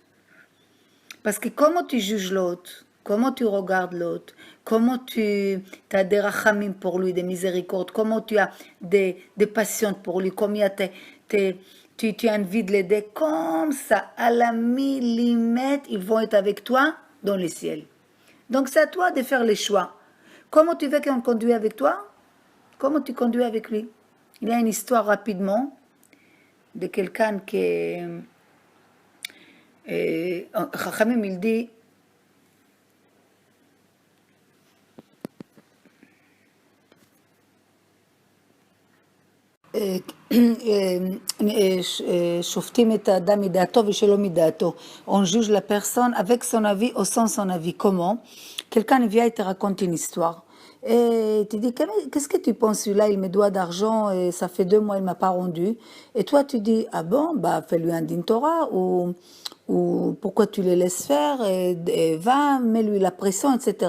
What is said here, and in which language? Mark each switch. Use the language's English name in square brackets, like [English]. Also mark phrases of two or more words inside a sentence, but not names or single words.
[French] Parce que comment tu juges l'autre, comment tu regardes l'autre, comment tu as des rachamim pour lui, des miséricordes, comment tu as des passions pour lui, combien tu as envie de l'aider, comme ça, à la millimètre, ils vont être avec toi dans le ciel. Donc c'est à toi de faire les choix. Comment tu veux qu'on conduise avec toi? Comment tu conduis avec lui? Il y a une histoire rapidement de quelqu'un qui... Chachamim, il dit... [Hebrew] שופטים את האדם מדעתו ושלא מדעתו. [French] On juge la personne avec son avis ou sans son avis. Comment? Quelqu'un vient et te raconte une histoire. Et tu dis, qu'est-ce que tu penses, celui-là, il me doit d'argent et ça fait 2 mois, il ne m'a pas rendu. Et toi, tu dis, ah bon, bah fais-lui un [Hebrew] דין תורה [French] ou pourquoi tu le laisses faire et va, mets-lui la pression, etc.